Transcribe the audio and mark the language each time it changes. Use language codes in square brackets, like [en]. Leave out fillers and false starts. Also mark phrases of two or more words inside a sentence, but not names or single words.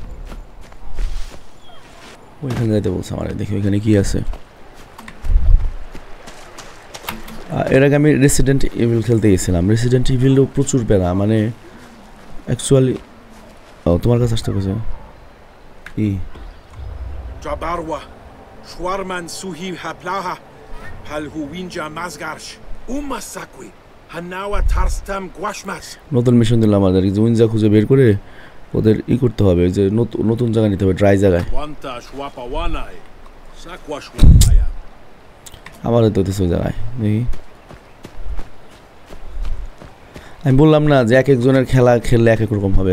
[bn] ওইখানে যাইতে বলছে আমার, দেখি ওইখানে কি আছে। এর আগে আমি রেসিডেন্ট ইভিল খেলতে গেছিলাম। রেসিডেন্ট ইভিলও প্রচুর প্যারা, মানে অ্যাকচুয়ালি তোমার কাছে আসতে গেছে কি Jabarwa, Schwarman Suhi Haplaha, Palhu Winja Mazgarsh, Umasakwi, Hanawa Tarstam Guashmas. নতুন মিশন দিলাম আমাদের, উইনজা খুঁজে বের করে ওদের করতে হবে, যে নতুন জায়গা নিতে হবে, ড্রাই জায়গায়। আমার তো ওই জায়গায় দেখি। আমি বললাম না যে এক একজনের খেলা খেললে এক এক রকম হবে।